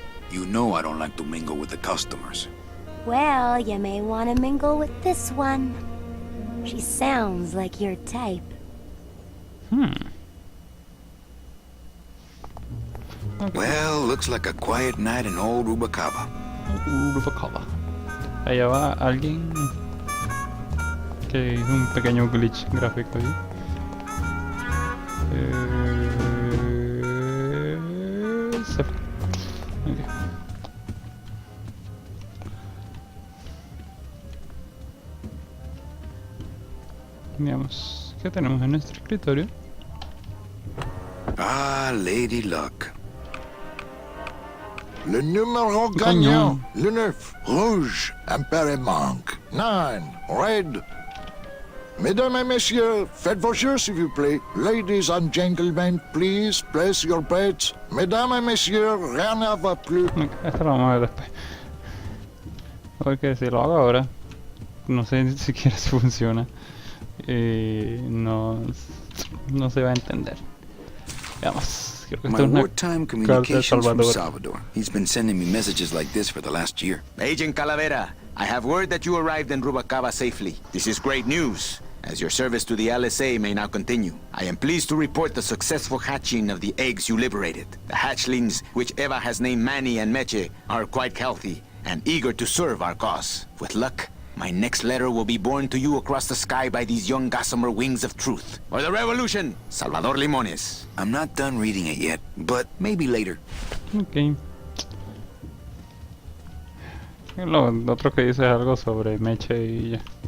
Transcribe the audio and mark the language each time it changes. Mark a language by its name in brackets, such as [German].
[English] You know I don't like to mingle with the customers. Well, you may want to mingle with this one. She sounds like your type. Okay. Well, looks like a quiet night in old Rubalcaba. Rubalcaba. [Spanish] Allá va alguien que hizo un pequeño glitch gráfico ahí. Se fue. Okay. Veamos qué tenemos en nuestro escritorio. Ah, Lady Luck. [French] Le numéro gagnant, le 9, rouge, Impère manque, 9, red. Mesdames et messieurs, faites vos jeux s'il vous plaît. [English] Ladies and gentlemen, please place your bets. [French] Mesdames et messieurs, rien ne va plus. [Spanish] Okay, esto lo vamos a ver después. Porque si lo hago ahora, no sé ni siquiera si funciona. No se va a entender. Veamos. [English] My wartime communications from Salvador. He's been sending me messages like this for the last year. Agent Calavera, I have word that you arrived in Rubalcaba safely. This is great news, as your service to the LSA may now continue. I am pleased to report the successful hatching of the eggs you liberated. The hatchlings, which Eva has named Manny and Meche, are quite healthy and eager to serve our cause. With luck, my next letter will be borne to you across the sky by these young gossamer wings of truth. For the revolution, Salvador Limones. I'm not done reading it yet, but maybe later. Ok. [Spanish] Lo otro que dice es algo sobre Meche y ya.